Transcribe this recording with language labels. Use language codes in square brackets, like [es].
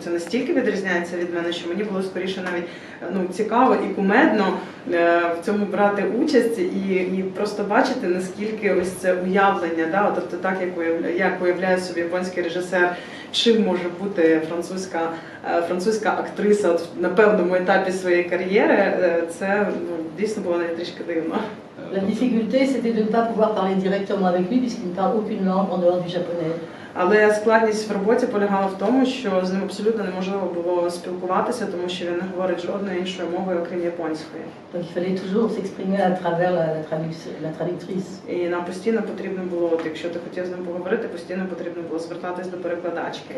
[uk] Це настільки відрізняється від мене, що мені було скоріше навіть цікаво і кумедно в цьому брати участь і просто бачити, наскільки ось це уявлення, да, тобто так, як уявляє собі японський режисер, чим може бути французька актриса от на певному етапі своєї кар'єри, це дійсно було навіть трішки дивно. [fr] La difficulté, c'était de ne pas pouvoir parler directement avec lui puisqu'il ne parle aucune langue en dehors du japonais. [uk] Але складність в роботі полягала в тому, що з ним абсолютно неможливо було спілкуватися, тому що він не говорить жодною іншою мовою, окрім японської. [fr] Donc il fallait toujours s'exprimer à travers la traductrice. [uk] І нам постійно потрібно було, от, якщо ти хотів з ним поговорити, постійно потрібно було звертатись до перекладачки.